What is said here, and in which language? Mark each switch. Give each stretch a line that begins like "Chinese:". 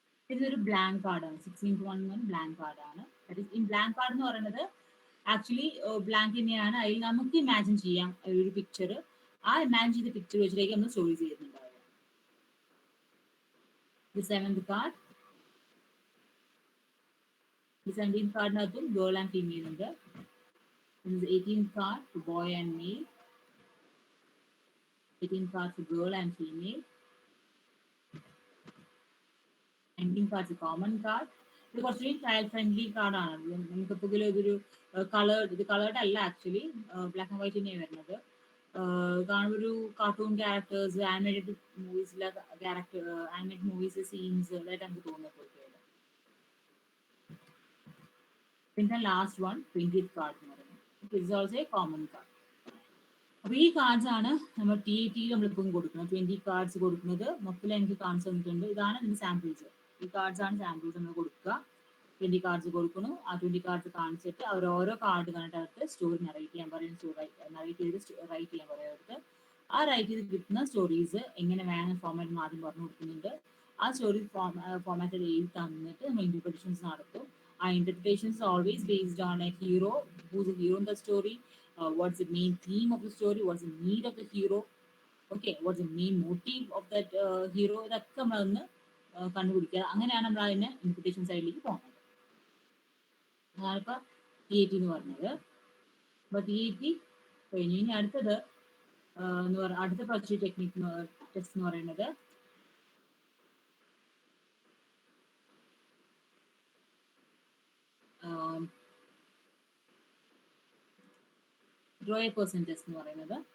Malayalam: ഇതൊരു ബ്ലാങ്ക് കാർഡാണ്. 16:1 ബ്ലാങ്ക് കാർഡാണ്. ഈ ബ്ലാങ്ക് കാർഡ് എന്ന് പറയുന്നത് ആക്ച്വലി ബ്ലാങ്ക് തന്നെയാണ്. അതിൽ നമുക്ക് ഇമാജിൻ ചെയ്യാം ഒരു പിക്ചർ. ആ ഇമാജിൻ ചെയ്ത പിക്ചർ വെച്ചിട്ടേക്ക് നമ്മൾ story ചെയ്യുന്നുണ്ടാവുക.
English: The 7th card.
Malayalam: The 17th കാർഡിനകത്തും girl and female ഉണ്ട്.
English: The 18th card for boy and male. 18th card for girl and female. 19th card is a common card.
Malayalam: ഇത് കുറച്ചുകൂടി child friendly കാർഡാണ്. നമുക്കിപ്പോൾ ഇതൊരു coloured അല്ല, actually black and white തന്നെയാണ് വരുന്നത്. കാണുമ്പോൾ ഒരു cartoon characters, animated മൂവീസിലെ character, animated movies scenes അതായിട്ട് നമുക്ക് തോന്നുന്നത്. പിന്നെ ലാസ്റ്റ് വൺ 20th കാർഡ് എന്ന് പറയുന്നത്.
English: It's also a common card.
Malayalam: അപ്പൊ ഈ കാർഡ്സ് ആണ് നമ്മൾ TAT നമ്മളിപ്പം കൊടുക്കുന്നത്. 20 കാർഡ്സ് കൊടുക്കുന്നത് മൊത്തത്തിൽ എനിക്ക് കാണിച്ചു തന്നിട്ടുണ്ട്. ഇതാണ് ഇതിന്റെ സാമ്പിൾസ്. ഈ കാർഡ്സ് ആണ് സാമ്പിൾസ് നമ്മൾ കൊടുക്കുക. 20 കാർഡ്സ് കൊടുക്കുന്നു. ആ 20 കാർഡ്സ് കാണിച്ചിട്ട് അവർ ഓരോ കാർഡ് കണ്ടിട്ട് സ്റ്റോറി നറേറ്റ് ചെയ്യാൻ പറയും. നറേറ്റ് ചെയ്ത് റൈറ്റ് ചെയ്യാൻ പറയും അവർക്ക്. ആ റൈറ്റ് ചെയ്ത് കിട്ടുന്ന സ്റ്റോറീസ് എങ്ങനെ വേണം ഫോർമാറ്റ് ആദ്യം പറഞ്ഞു കൊടുക്കുന്നുണ്ട്. ആ സ്റ്റോറി ഫോർമാറ്റിൽ എഴുതി തന്നിട്ട് നമ്മൾ ഇന്റർപ്രിറ്റേഷൻസ് നടത്തും.
English: ആ interpretations always based on a hero, who's a hero in the story, what's the main theme of the story, what's the need of the hero, okay, what's the main motive of that hero.
Malayalam: ഇതൊക്കെ നമ്മളൊന്ന് കണ്ടുപിടിക്കുക. അങ്ങനെയാണ് നമ്മൾ അതിനെ interpretation സൈഡിലേക്ക് പോകുന്നത്. അതാണിപ്പോൾ TAT എന്ന് പറഞ്ഞത്. അപ്പോൾ TAT കഴിഞ്ഞ് ഇനി അടുത്തത് അടുത്ത പ്രൊജക്ട് ടെക്നിക് ടെസ്റ്റ് എന്ന് പറയുന്നത് ഡ്രോ എ പേഴ്സൺ ടെസ്റ്റ് എന്ന് പറയുന്നത്.